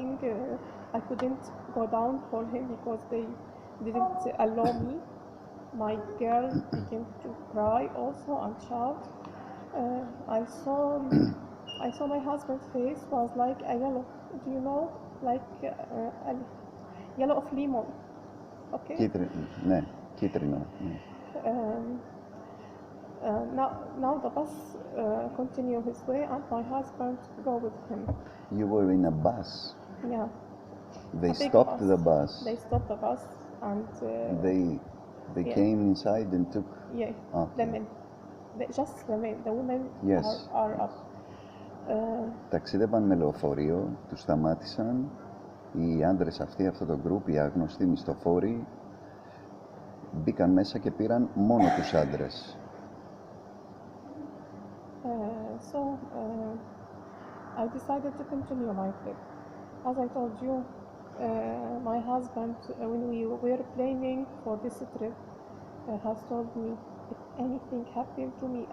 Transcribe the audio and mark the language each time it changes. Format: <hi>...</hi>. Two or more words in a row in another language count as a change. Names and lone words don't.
<en>I couldn't go down for him because didn't allow me. My girl began to cry also and shout. I saw my husband's face was like a yellow. Do you know, like a yellow of lemon? Okay.</en> <el>Ναι, κίτρινο. Ναι.</el> <en>Now the bus continue his way and my husband go with him. You were in a bus. Yeah. They A big stopped bus. the bus. They stopped the bus and They yeah. came inside and took. yeah, Okay. the men. Just the men. The women Yes. are up.</en> <el>Ταξίδευαν με λεωφορείο, τους σταμάτησαν. Οι άντρες αυτοί, αυτό το γκρουπ, οι άγνωστοι μισθοφόροι, μπήκαν μέσα και πήραν μόνο τους άντρες.</el> <en>So I decided to continue my trip. As I told you, my husband, when we were planning for this trip, has told me if anything happened to me.</en>